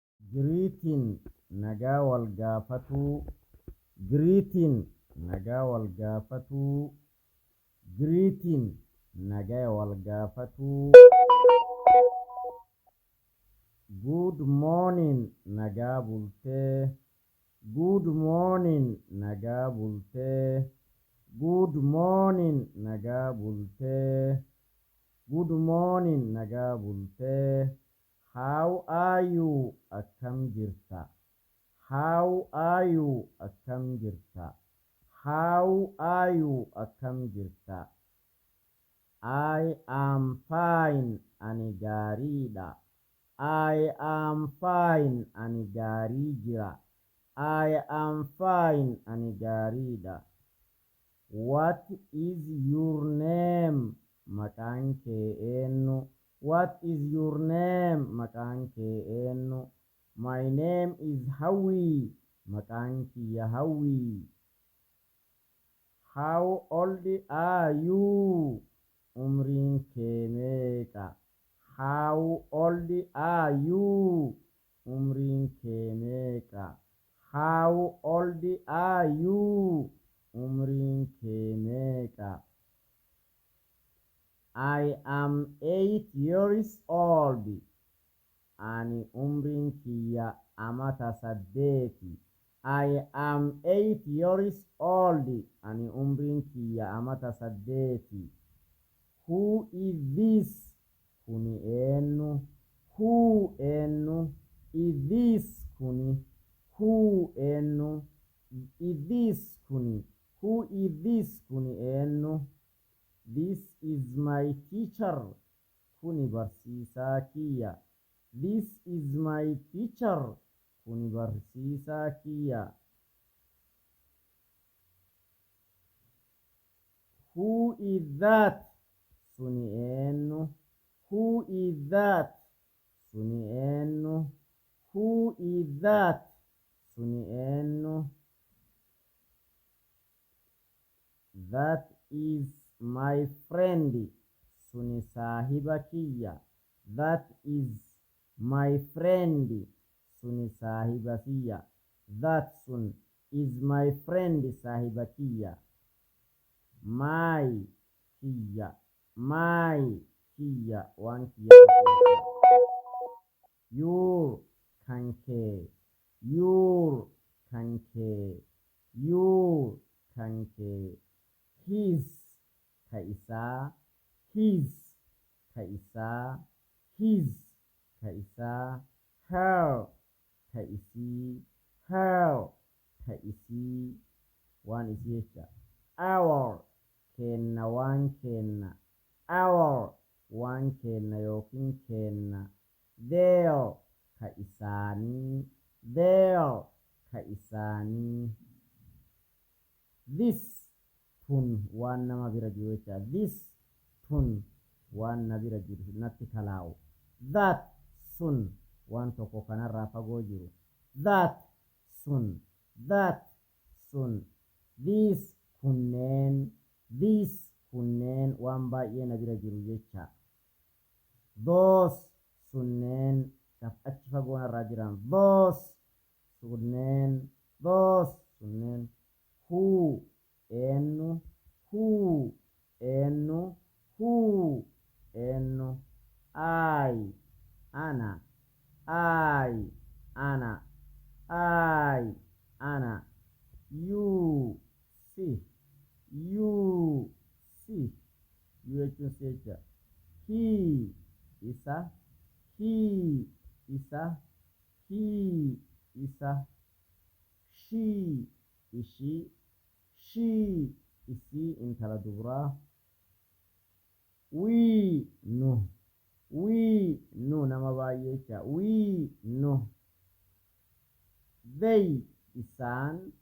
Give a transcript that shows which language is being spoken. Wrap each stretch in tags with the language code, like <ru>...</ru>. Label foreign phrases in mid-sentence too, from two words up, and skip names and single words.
<om>greeting nagaa wal gaafatuu greeting nagaa wal gaafatuu greeting nagaa wal gaafatuu</om> <en>good morning</en> <om>nagaa bultee</om> <en>good morning</en> <om>nagaa bultee</om> <en>good morning</en> <om>nagaa bultee</om> <en>good morning</en> <om>nagaa bultee</om> <en>how are you</en> <om>akkam jirta</om> <en>how are you</en> <om>akkam jirta</om> <en>how are you</en> <om>akkam jirta</om> <en>I am fine</en> <om>ani gaariidha</om> <en>I am fine</en> <om>ani gaarii jira</om> <en>I am fine</en> <om>ani gaariidha</om> <en>what is your name</en> <om>maqaan kee eenyu</om> <en>what is your name</en> <om>maqaan kee eenyu</om> <en>my name is Hawi</en> <om>maqaan kiyya Hawi</om> <en>how old are you</en> <om>umriin kee meeqa</om> <en>how old are you</en> <om>umriin kee meeqa</om> <en>how old are you</en> <om>umriin kee meeqa</om> <en>I am 8 years old</en> <om>ani umriin kiyya amata 8</om> <en>I am 8 years old</en> <om>ani umriin kiyya amata 8</om> <en>who is this</en> <om>kuni eenyu</om> <en>who eenyu is this kuni who eenyu is this kuni who is this</en> <om>kuni eenyu</om> <en>this is my teacher</en> <om>kuni barsiisaa kiyya</om> <en>this is my teacher</en> <om>kuni barsiisaa kiyya</om> <en>who is that</en> <om>suni eenyu</om> <en>who is that</en> <om>suni eenyu</om> <en>who is that</en> <om>suni eenyu</om> <en>that is my friend</en> <om>suni saahiba kiyya</om> <en>that is my friend</en> <om>suni saahiba kiyya</om> <en>that sun is my friend</en> <om>saahiba kiyya</om> <en>my kiyya my kiyya</en> <om>waan kiyya your kanke your kanke your kanke his ka isaa his ka isaa his ka isaa her ka isii her ka isii waan isii jecha our kenna waan kenna our waan kenna yookiin kenna their ka isaanii their ka isaanii this tun waan nama bira jiru jecha this tun waan na bira jiru natti kalaawu that sun waan tokko kanarraa fagoo jiru that sun that sun these kunneen waan baay'ee na bira jiru jecha those sunneen kaf achi fagoo narraa jiran those sunneen who eenyu who eenyu who eenyu I ana you si you jechuun jecha he isa she ishii isii intala dubaraa we nu nama baay'ee jecha we nu they isaan</om>